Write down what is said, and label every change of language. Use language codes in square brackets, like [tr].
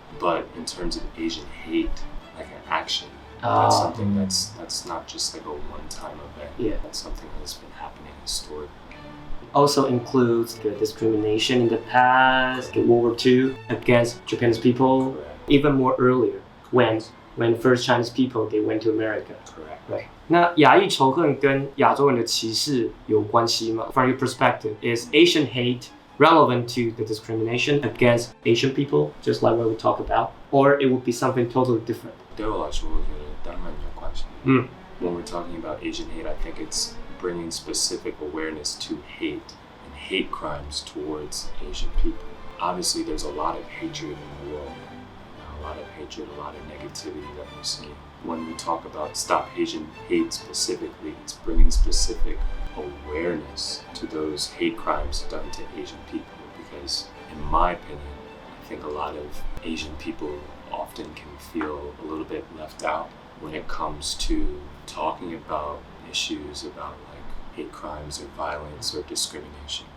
[en] But in terms of Asian hate, like an action, that's something that's not just like a one-time event. Yeah. That's something that's been happening historically. Also includes the discrimination in the past, World War II against Japanese people, even more earlier when first Chinese people they went to America. Correct. Right. [zh] 那亚裔仇恨跟亚洲人的歧视有关系吗？ [en] From your perspective, is Asian hate relevant to the discrimination against Asian people, just like what we talk about, or it would be something totally different? [zh] 对我来说，我觉得当然有关系。 [en] When we're talking about Asian hate, I think it's bringing specific awareness to hate and hate crimes towards Asian people. Obviously, there's a lot of hatred in the world. A lot of hatred, a lot of negativity that we see. When we talk about Stop Asian Hate specifically, it's bringing specific awareness to those hate crimes done to Asian people because, in my opinion, I think a lot of Asian people often can feel a little bit left out when it comes to talking about issues about like hate crimes or violence or discrimination.